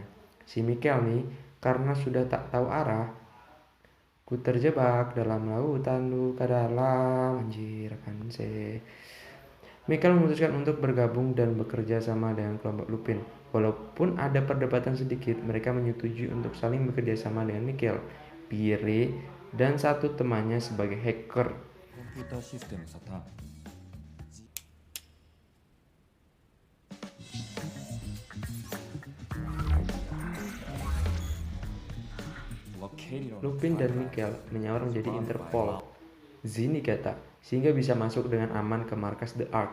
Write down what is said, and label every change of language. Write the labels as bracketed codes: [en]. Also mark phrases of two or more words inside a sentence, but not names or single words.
[id] Si Mikhail nih, karena sudah tak tahu arah, ku terjebak dalam lautan luka dalam. Anjir, kan sih. Mikhail memutuskan untuk bergabung dan bekerja sama dengan kelompok Lupin. Walaupun ada perdebatan sedikit, mereka menyetujui untuk saling bekerja sama dengan Mikhail. Pierre, dan satu temannya sebagai hacker. [ja] コンピューターシステムサターン [id] Lupin dan Mikhail menyamar menjadi Interpol Zenigata sehingga bisa masuk dengan aman ke markas The Ark.